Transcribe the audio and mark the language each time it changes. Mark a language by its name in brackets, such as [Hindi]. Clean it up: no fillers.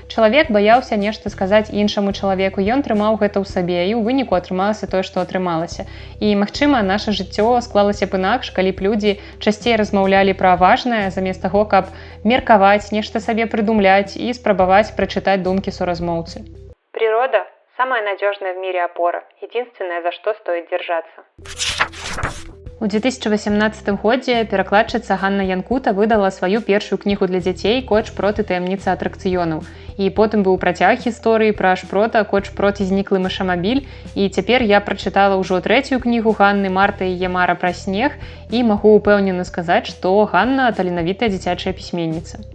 [Belarusian] Чалавек баяўся нешта сказаць іншаму чалавеку, ён трымаў гэта ў сабе, і ў выніку атрымалася тое, што атрымалася. І, магчыма, наша жыццё склалася б інакш, калі б людзі часцей размаўлялі пра важнае, замест таго, каб меркаваць, нешта сабе прыдумляць і спрабаваць прачытаць думкі суразмоўцы. [Russian] Природа – самая надежная в мире опора, единственное, за что стоит держаться. [Belarusian] У 2018 годзе перакладчыца Ганна Янкута выдала сваю першую кнігу для дзяцей «Кот Шпрот і таямніца атракцыёнаў». І потым быў працяг гісторыі пра Шпрота «Кот Шпрот і зніклы мышамабіль». І цяпер я прачытала ўжо трэцюю кнігу Ганны «Марта і яе мара пра снег» і магу упэўнена сказаць, што Ганна таленавітая дзіцячая пісьменніца.